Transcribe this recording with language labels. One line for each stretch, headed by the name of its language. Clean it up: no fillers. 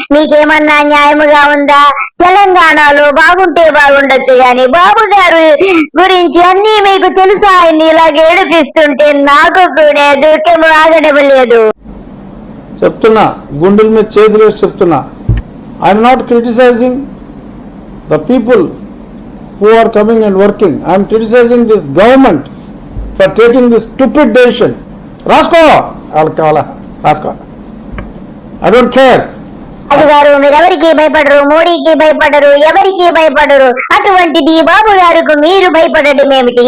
Telugu: మీకేమన్నా న్యాయముగా ఉందా? తెలంగాణలో బాగుంటే బాగుండొచ్చు గాని బాబు గారు గురించి అన్ని మీకు తెలుసు. ఆయన్ని ఇలాగ ఏడిపిస్తుంటే నాకు కూడా దుఃఖం ఆగడం లేదు. చెప్తున్నా, గుండెల మీద చేతులు వేసి చెప్తున్నా.
English: I'm not criticizing the people who are coming and working. I am criticizing this government for taking this stupid decision.
Telugu: రాసుకో, వాళ్ళకి కావాలా రాసుకో.
English: I don't care.
Telugu: రాజుగారు మీరెవరికి భయపడరు, మోడీకి భయపడరు, ఎవరికి భయపడరు. అటువంటిది బాబు గారికి మీరు భయపడడం ఏమిటి?